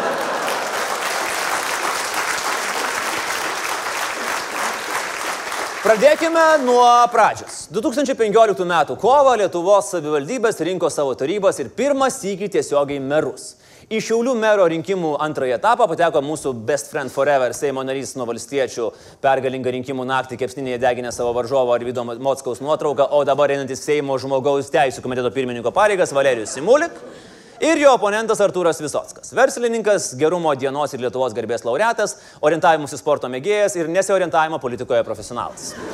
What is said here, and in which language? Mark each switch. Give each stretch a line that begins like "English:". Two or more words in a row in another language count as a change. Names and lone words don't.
Lithuanian: Pradėkime nuo pradžios. 2015 m. kovą Lietuvos savivaldybės rinko savo tarybas ir pirmą sykį tiesiogiai merus. Į Šiaulių mero rinkimų antrąjį etapą pateko mūsų
English: best friend forever
Lithuanian: Seimo narys nuo valstiečių, pergalingą rinkimų naktį kepsninėje deginę savo varžovo Arvydo Mockaus nuotrauką, o dabar einantis Seimo žmogaus teisių komiteto pirmininko pareigas Valerijus Simulik ir jo oponentas Artūras Visockas. Verslininkas, gerumo dienos ir Lietuvos garbės laureatas, orientavimusi sporto mėgėjas ir nesiorientavimo politikoje profesionalas.